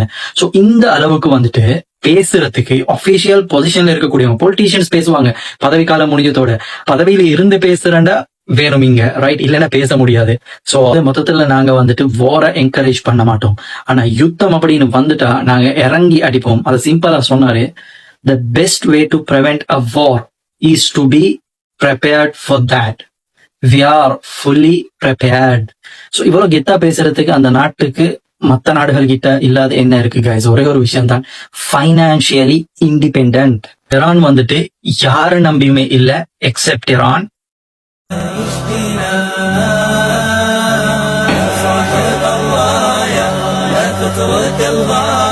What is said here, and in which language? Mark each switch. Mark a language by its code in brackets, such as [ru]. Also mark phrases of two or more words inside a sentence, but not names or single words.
[ta] சோ இந்த அளவுக்கு வந்துட்டு பேசுறதுக்கு [en] official position [ta] இருக்கக்கூடியவங்க, பொலிட்டீஷியன்ஸ் பேசுவாங்க பதவிக்காலம் முடிஞ்சதோட. பதவியில இருந்து பேசுறேன்டா வேணும் இங்க, ரைட்? இல்லைன்னா பேச முடியாது. சோ மொத்தத்துல நாங்க வந்துட்டு [en] war encourage [ta] பண்ண மாட்டோம். ஆனா யுத்தம் அப்படின்னு வந்துட்டா நாங்க இறங்கி அடிப்போம். அதை சிம்பிளா சொன்னாரு, [en] the best way to prevent a war is to be prepared for that. We are fully prepared. [ta] So இவ்வளவு கெத்தா பேசுறதுக்கு அந்த நாட்டுக்கு மத்த நாடுகள் கிட்ட இல்லாத என்ன இருக்கு கைஸ்? ஒரே ஒரு விஷயம் தான், [en] financially independent. [ta] ஈரான் வந்துட்டு யார நம்பியுமே இல்ல எக்ஸெப்ட் ஈரான். [ar] يا صاحب الراية لا تترك الغاية.